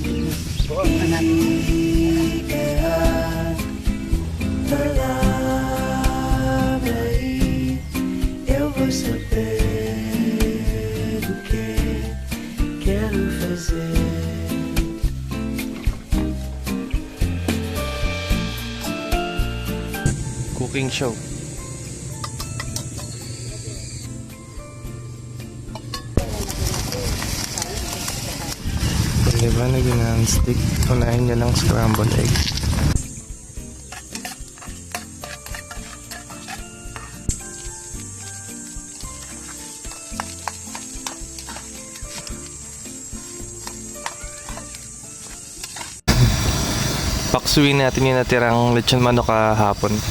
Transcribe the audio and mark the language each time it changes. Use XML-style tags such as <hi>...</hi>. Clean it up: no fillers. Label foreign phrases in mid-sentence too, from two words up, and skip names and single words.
<tl>Hanapin.</tl> <pt>Eu vou saber o que quero fazer.</pt> <en>cooking show.</en> <tl>Diba naging non-stick? Unahin nyo lang</tl> <en>scrambled egg.</en> <tl>Paksuin natin yung natirang lechon manok kahapon.</tl>